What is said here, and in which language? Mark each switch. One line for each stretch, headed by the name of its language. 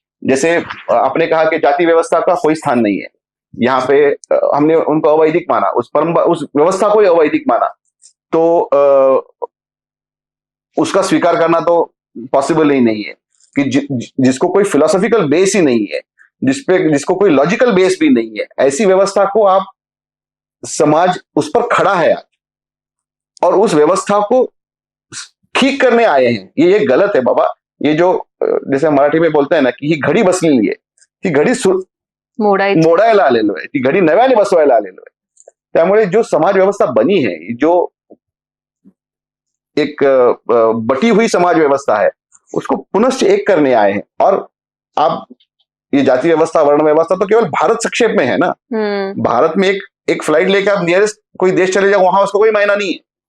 Hindi: जैसे आपने कहा कि जाति व्यवस्था का कोई स्थान नहीं है, यहाँ पे हमने उनको अवैदिक माना, उस परंपरा, उस व्यवस्था को अवैदिक माना, तो उसका स्वीकार करना तो पॉसिबल ही नहीं है कि जिसको कोई फिलोसॉफिकल बेस ही नहीं है, जिसको कोई लॉजिकल बेस भी नहीं है, ऐसी व्यवस्था को आप, समाज उस पर खड़ा है आज और उस व्यवस्था को ठीक करने आए हैं। ये गलत है बाबा। ये जो जैसे मराठी में बोलते हैं ना कि
Marathi: ही घडी बसलेली आहे, ती घडी मोडायला आलेलो आहे, ती घडी नव्याने बसवायला आलेलो आहे।
Hindi: त्यामुळे जो समाज व्यवस्था बनी है, जो एक बटी हुई समाज व्यवस्था है, उसको पुनश्च एक करने आए हैं। और आप ये जाति व्यवस्था, वर्ण व्यवस्था तो केवल भारत संक्षेप में है ना। भारत में एक फ्लाइट लेके आप नियरेस्ट कोई देश चले जाओ, वहां उसको कोई मायना नहीं है।